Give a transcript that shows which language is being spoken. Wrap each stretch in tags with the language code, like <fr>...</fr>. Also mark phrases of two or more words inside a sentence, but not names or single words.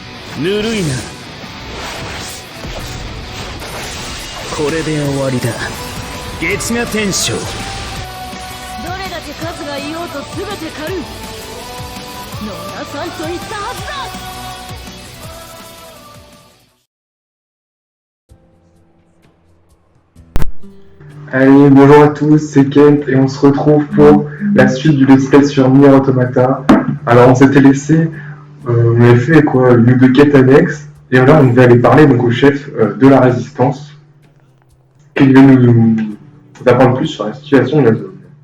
<ja>ぬるいな。これで終わりだ。月が天将。どれだけ数がいようと全て狩る。野田さんと言ったはずだ。</ja> <fr>Allez, bonjour à tous, c'est Kent et on se retrouve pour la suite du Let's Play sur Nier Automata. Alors on s'était laissé, on avait fait quoi, une ou deux quêtes annexes et là on devait aller parler donc au chef de la résistance qui va nous apprendre plus sur la situation de la zone.</fr>